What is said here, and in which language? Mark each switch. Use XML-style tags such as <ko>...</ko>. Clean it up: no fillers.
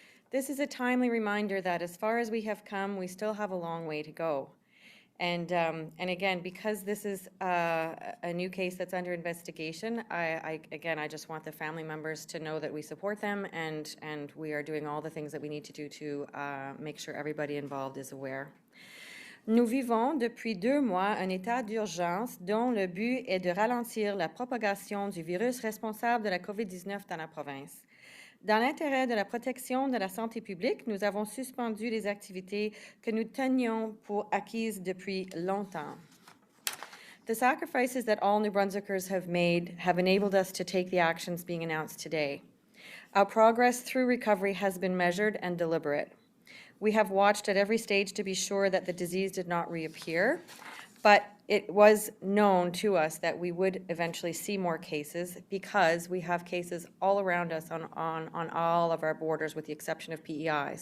<en>This is a timely reminder that as far as we have come, we still have a long way to go. And again, because this is a new case that's under investigation, I just want the family members to know that we support them and we are doing all the things that we need to do to make sure everybody involved is aware.</en> <fr>Nous vivons depuis 2 mois un état d'urgence dont le but est de ralentir la propagation du virus responsable de la COVID-19 dans la province. Dans l'intérêt de la protection de la santé publique, nous avons suspendu les activités que nous tenions pour acquises depuis longtemps.</fr> <en>The sacrifices that all New Brunswickers have made have enabled us to take the actions being announced today. Our progress through recovery has been measured and deliberate. We have watched at every stage to be sure that the disease did not reappear, but it was known to us that we would eventually see more cases because we have cases all around us on all of our borders with the exception of PEI.</en>